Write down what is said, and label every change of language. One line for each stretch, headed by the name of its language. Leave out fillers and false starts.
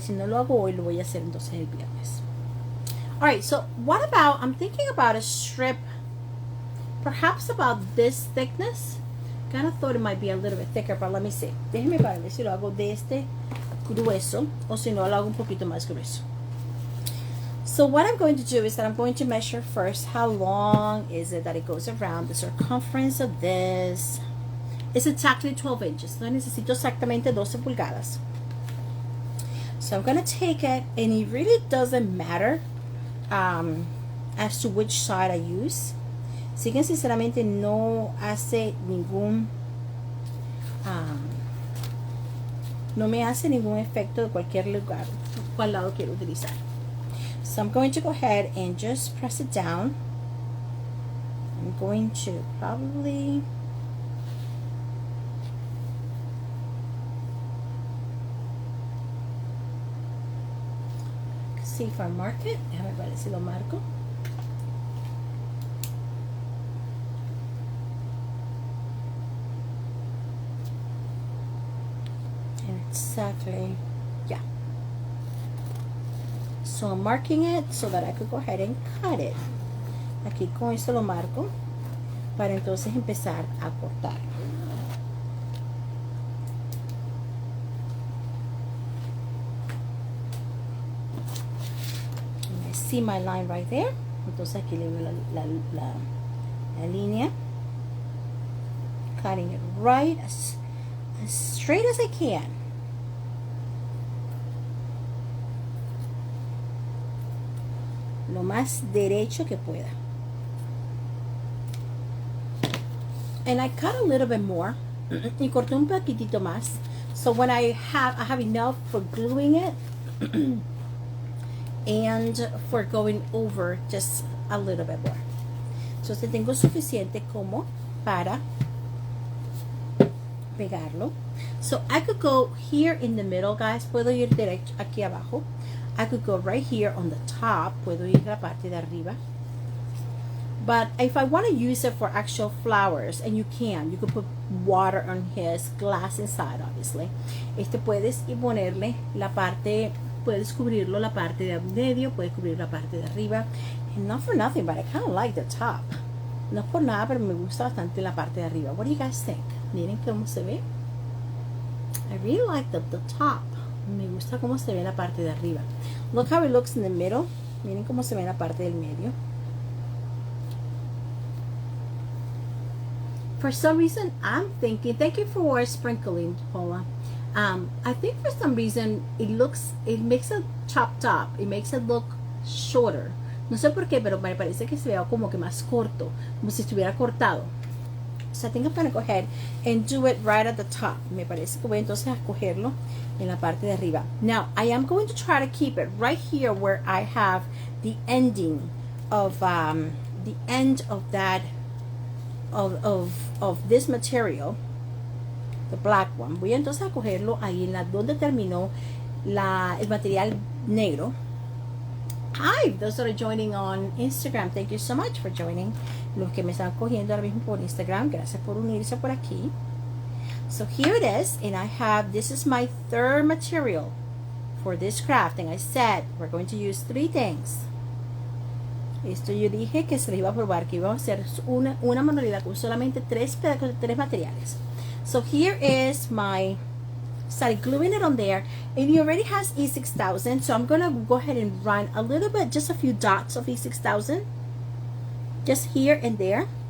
Spanish: Si no lo hago hoy, lo voy a hacer entonces el viernes.
English: Alright, so what about, I'm thinking about a strip, perhaps about this thickness. Kind of thought it might be a little bit thicker, but let me see.
Spanish: Déjenme para ver si lo hago de este grueso o si no lo hago un poquito más grueso.
English: So what I'm going to do is that I'm going to measure first how long is it that it goes around. The circumference of this is exactly 12 inches.
Spanish: No necesito exactamente 12 pulgadas.
English: So I'm going to take it, and it really doesn't matter as to which side I use.
Spanish: Así que sinceramente no hace ningún no me hace ningún efecto de cualquier lugar, cuál lado quiero utilizar.
English: So I'm going to go ahead and just press it down. I'm going to probably see if I mark it.
Spanish: Déjame ver si lo marco.
English: Exactly, yeah. So I'm marking it so that I could go ahead and cut it.
Spanish: Aquí con esto lo marco para entonces empezar a cortar.
English: And I see my line right there.
Spanish: Entonces aquí le veo la línea.
English: Cutting it right as straight as I can.
Spanish: Lo más derecho que pueda.
English: And I cut a little bit more.
Spanish: Y corté un poquitito más.
English: So when I have enough for gluing it and for going over just a little bit more.
Spanish: Entonces tengo suficiente como para pegarlo.
English: So I could go here in the middle, guys.
Spanish: Puedo ir derecho aquí abajo.
English: I could go right here on the top.
Spanish: Puedo ir a la parte de arriba.
English: But if I want to use it for actual flowers, and you could put water on his glass inside, obviously.
Spanish: Puedes ponerle la parte, puedes cubrirlo la parte de medio, puedes cubrir la parte de arriba.
English: And not for nothing, but I kind of like the top.
Spanish: No por nada, pero me gusta bastante la parte de arriba.
English: What do you guys think?
Spanish: Miren cómo se ve.
English: I really like the top.
Spanish: Me gusta cómo se ve la parte de arriba.
English: Look how it looks in the middle.
Spanish: Miren cómo se ve la parte del medio.
English: For some reason, I'm thinking, thank you for sprinkling, Paula. I think for some reason, it makes it chopped up. It makes it look shorter.
Spanish: No sé por qué, pero me parece que se vea como que más corto. Como si estuviera cortado.
English: So I think I'm going to go ahead and do it right at the top.
Spanish: Me parece que voy entonces a cogerlo en la parte de arriba.
English: Now, I am going to try to keep it right here where I have the ending of the end of that of this material, the black one.
Spanish: Voy entonces a cogerlo ahí en la donde terminó el material negro.
English: Hi, those that are joining on Instagram, thank you so much for joining.
Spanish: Los que me están cogiendo ahora mismo por Instagram, gracias por unirse por aquí.
English: So here it is, and I have, this is my third material for this craft, and I said we're going to use 3 things.
Spanish: Esto yo dije que se les iba a probar, que íbamos a hacer una manualidad con solamente 3 materiales.
English: So here is my, started gluing it on there, and it already has E6000, so I'm gonna go ahead and run a little bit, just a few dots of E6000, just here and there.